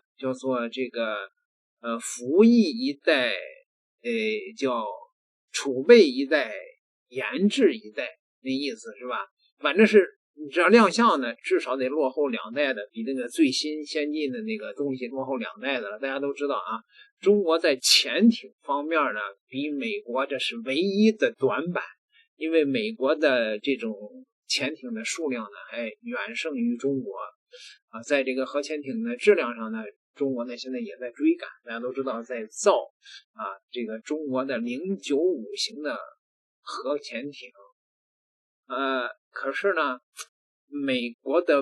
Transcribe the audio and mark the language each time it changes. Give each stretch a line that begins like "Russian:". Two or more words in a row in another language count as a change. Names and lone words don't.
Chinese: 叫做這個服役一代，叫儲備一代，研制一代，那意思是吧？反正是你只要亮相呢，至少得落後2代的，比那个最新先进的那个東西落后2代的了。大家都知道啊，中國在潛艇方面呢，比美國這是唯一的短板，因為美國的這種潛艇的數量呢，還遠勝於中國啊。在這個核潛艇的質量上呢，中國呢現在也在追趕。大家都知道，在造啊這個中國的095型的核潛艇，可是呢，美國的